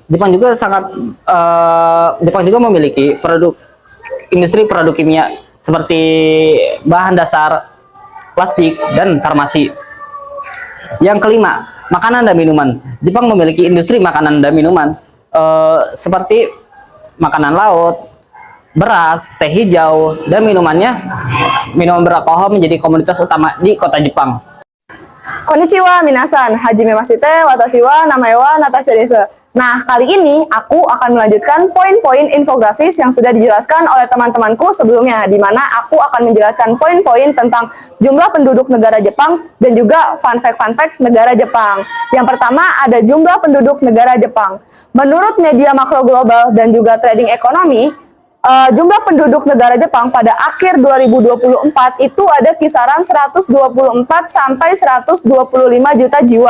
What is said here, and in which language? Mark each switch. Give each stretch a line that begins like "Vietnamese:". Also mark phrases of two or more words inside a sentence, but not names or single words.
Indonesian: Jepang juga memiliki industri produk kimia seperti bahan dasar, plastik, dan farmasi. Yang kelima, makanan dan minuman. Jepang memiliki industri makanan dan minuman seperti makanan laut, beras, teh hijau, dan minuman beralkohol menjadi komoditas utama di kota Jepang.
Japanese: こんにちは皆さん、はじめまして、私は名前はナターシャです.
Indonesian: Nah, kali ini aku akan melanjutkan poin-poin infografis yang sudah dijelaskan oleh teman-temanku sebelumnya, di mana aku akan menjelaskan poin-poin tentang jumlah penduduk negara Jepang dan juga
English: fun fact
Indonesian: negara Jepang. Yang pertama ada jumlah penduduk negara Jepang. Menurut media makro global dan juga trading ekonomi, jumlah penduduk negara Jepang pada akhir 2024 itu ada kisaran 124 sampai 125 juta jiwa.